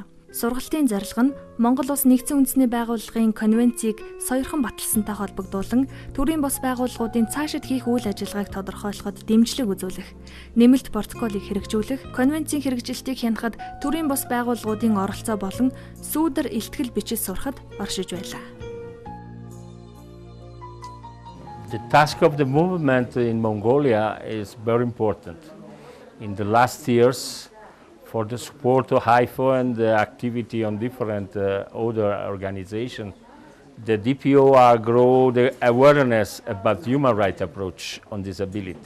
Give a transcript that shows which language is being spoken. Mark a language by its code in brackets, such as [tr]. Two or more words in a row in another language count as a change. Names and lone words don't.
[mn] Сургалтын зорилго нь Монгол Улс нэгдсэн үндэсний байгууллагын конвенцийг соёрхон баталсантай холбогдуулан төрийн бус байгууллагуудын цаашид хийх үйл ажиллагааг тодорхойлоход дэмжлэг үзүүлэх, нэмэлт протоколыг хэрэгжүүлэх, конвенцийн хэрэгжилтийг хянахад төрийн бус байгууллагуудын оролцоо болон сүүдэр илтгэл бичиж сурахад оршиж байлаа. [en] The task of the movement in Mongolia is very important. In the last years, for the support of HIFO and the activity on different other organizations, the DPO are grow the awareness about human rights approach on disability.